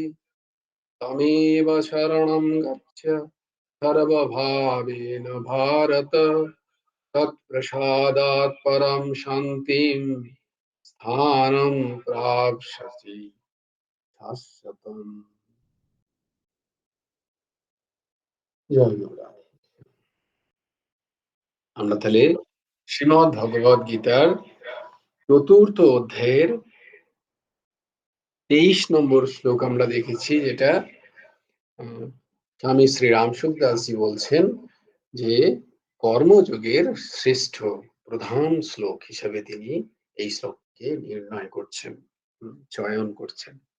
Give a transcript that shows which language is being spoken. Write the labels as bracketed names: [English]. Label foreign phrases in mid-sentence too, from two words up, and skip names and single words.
[Sanskrit] तमेव शरणं गच्छ सर्वभावेन भारत तत्प्रसादात् परं शान्तिं स्थानं प्राप्स्यसि शाश्वतम्। [Bangla] জয় গুরু। আমরা তাহলে শ্রীমদ্ ভগবদ গীতার চতুর্থ অধ্যায়ের 23 নম্বর শ্লোক আমরা দেখেছি, যেটা স্বামী শ্রী রামসুখদাসজি বলছেন যে কর্মযোগের শ্রেষ্ঠ প্রধান শ্লোক হিসেবে তিনি এই শ্লোককে নির্ণয় করছেন, চয়ন করছেন।